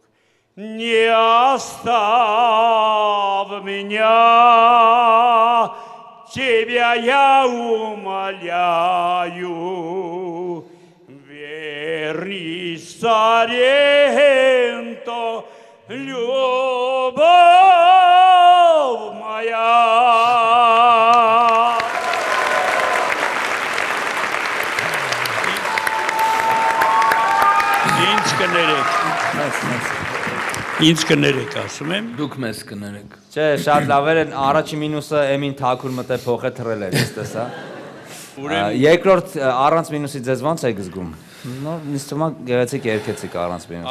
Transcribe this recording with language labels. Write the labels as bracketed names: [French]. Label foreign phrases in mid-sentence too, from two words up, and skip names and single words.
[Russian] Не оставь меня, тебя я умоляю. Вернись, Соренто, любовь моя. [Armenian] Ինձ կներեք, ասում եմ։ Դուք մեզ կներեք։ Չէ, շատ լավ էր, առաջի մինուսը Էմին թաքուր մտե փոխը թռել էր, ես տեսա։ Երկրորդ առանց մինուսի ձեզ ո՞նց եք զգում։ Նոր ինձ թվում է գեղեցիկ երգեցիք առանց մինուսի։